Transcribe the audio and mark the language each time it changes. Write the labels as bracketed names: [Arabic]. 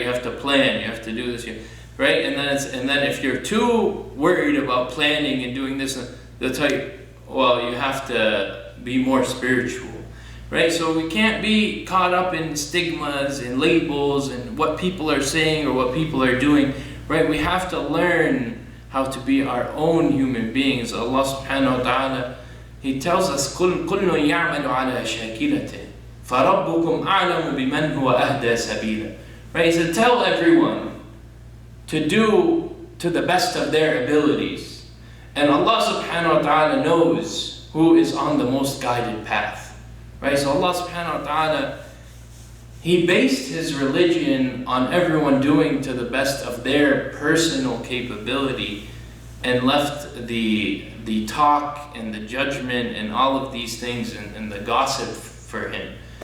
[English] You have to plan, you have to do this, right? And then if you're too worried about planning and doing this, they'll tell you, well, you have to be more spiritual, right? So we can't be caught up in stigmas and labels and what people are saying or what people are doing, right? We have to learn how to be our own human beings. Allah subhanahu wa ta'ala, He tells us, [Arabic] كُلٌّ يَعْمَلُ عَلَى شَاكِلَتِهِ فَرَبُّكُمْ أَعْلَمُ بِمَنْ هُوَ أَهْدَى سَبِيلًا. [English] Right? He said, tell everyone to do to the best of their abilities. And Allah subhanahu wa ta'ala knows who is on the most guided path. Right? So Allah subhanahu wa ta'ala, He based His religion on everyone doing to the best of their personal capability, and left the talk and the judgment and all of these things and the gossip for Him.